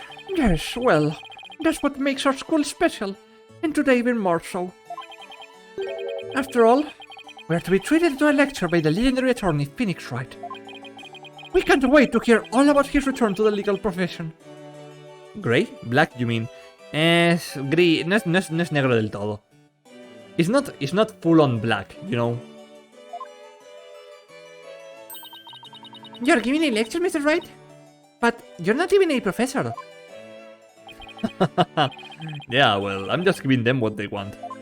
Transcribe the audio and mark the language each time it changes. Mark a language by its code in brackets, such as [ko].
[en] Yes, well, that's what makes our school special, and today even more so. After all, we're to be treated to a lecture by the legendary attorney Phoenix Wright. We can't wait to hear all about his return to the legal profession. Gray? Black, you mean? [es] Es gris, no es negro del todo. [en] It's not full on black, you know. You're giving a lecture, Mr. Wright? But you're not even a professor. Yeah, well, I'm just giving them what they want.